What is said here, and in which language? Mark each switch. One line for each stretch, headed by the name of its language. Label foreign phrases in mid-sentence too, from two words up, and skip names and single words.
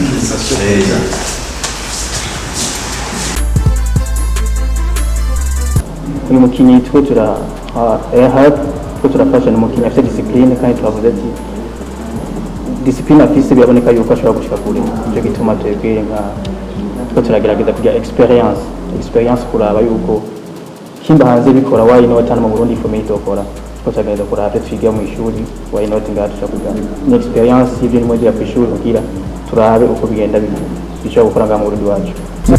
Rundi: Uyu mukinnyi ko turafasha n'umukinnyi afite discipline kandi twavuze ati discipline afise biraboneka yuko ashobora gushika kure cyo gituma twebwe ko turagerageza kugira experience kuraba yuko kimba hanze bikora
English: why not
Rundi: hano mu Burundi ifome itokora ko turagerageza kuraba twiga mu ishuri
English: why not
Rundi: ngacu kugira ni experience y'ibintu mu gihe kwishuri kugira turabe uko bigenda bishobora gukora ngaha mu Burundi wacu.